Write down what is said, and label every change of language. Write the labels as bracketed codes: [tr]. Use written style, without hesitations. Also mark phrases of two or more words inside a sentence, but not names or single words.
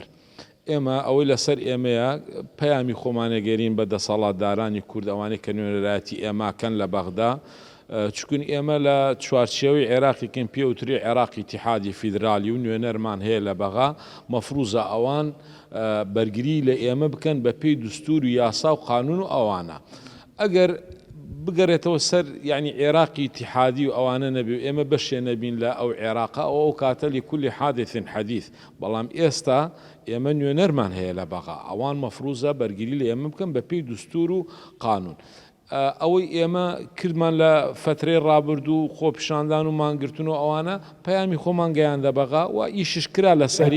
[ckb] ئێمە ئەوەی لەسەر ئێمەیە پەیامی خۆمانەگەرین بە دەسەڵاتدارانی کورد ئەوانەی کە نوێنەرایەتی ئێماکەن لە بەغدا، چکن ئێمە لە چوارچێوەی عێراقیکەین پێوتری عێراقی ئیتیحادی فیدرالی و نوێنەرمان هەیە لە بەغا، مەفروزە ئەوان بەرگری لە ئێمە بکەن بە پێی دستور و یاسا و قانون و ئەوانە. ئەگەر بگەڕێتەوە سەر یعنی عێراقی ئیتیحادی و ئەوانە نەبی و ئێمە بەشێ نەبین لە ئەو عێراقا ئەو کاتە [ar] لكل حادث حديث، [ckb] بەڵام ئێستا ئێمە نوێنەرمان هەیە لە بەغا، ئەوان مەفروزە بەرگری لە ئێمە بکەن بە پێی دستور و قانون. ئەوەی ئێمە کردمان لە فترەی ڕابردوو خۆپیشاندان و مانگرتن و ئەوانە پەیامی خۆمان گەیاندە بەغا و ئیشش کرا لەسەری